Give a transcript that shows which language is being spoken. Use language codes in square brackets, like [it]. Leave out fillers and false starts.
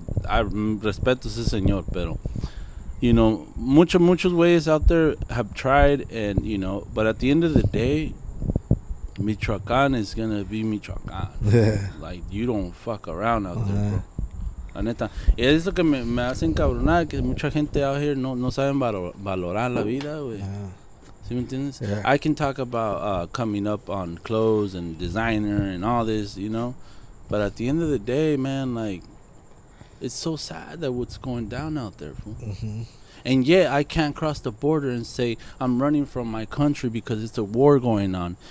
[es] I respeto ese señor, pero... [en] You know, muchos ways out there have tried, and, you know, but at the end of the day, Michoacan is going to be Michoacan. Yeah. Like, you don't fuck around out there, bro. [es] La neta. Y es lo que me hace encabronar, que mucha gente [en] out here [es] no saben valorar la vida, güey. [en] Yeah. [es] ¿Sí me entiendes? [en] Yeah. I can talk about coming up on clothes and designer and all this, you know, but at the end of the day, man, like, it's so sad that what's going down out there, fool. Mm-hmm. And yet I can't cross the border and say I'm running from my country because it's a war going on.